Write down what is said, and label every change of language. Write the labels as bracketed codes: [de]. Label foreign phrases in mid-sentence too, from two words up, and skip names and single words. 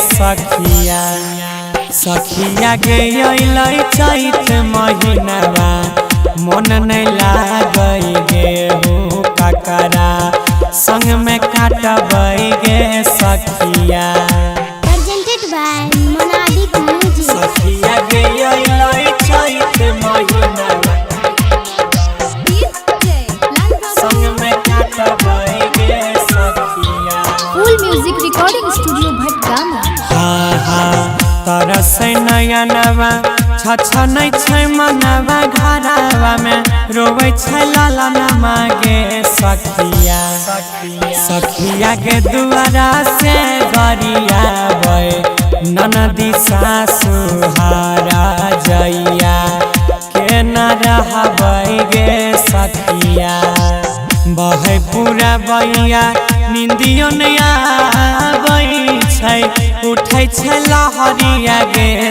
[mai] सखिया गई चैत महीनावा मन नहीं लागई गे हो काकरा संग में काटबै गे सखिया [en] Presented by Monadic Music. [mai] सखिया गई चैत महीनावा संग में काटबै गे सखिया [en] Full Music Recording Studio Bhatgama. [mai] तरस नयनवा छछनै छै मनवा घरवा में रोबै छै ललनमा गे सखिया के दुआरा से गरियाबै ननदी सासु हारा जइया के न रहबै गे सखिया बहे पूरा बैया निंदियो नहीं आबै छै उठै छै लहरिया गे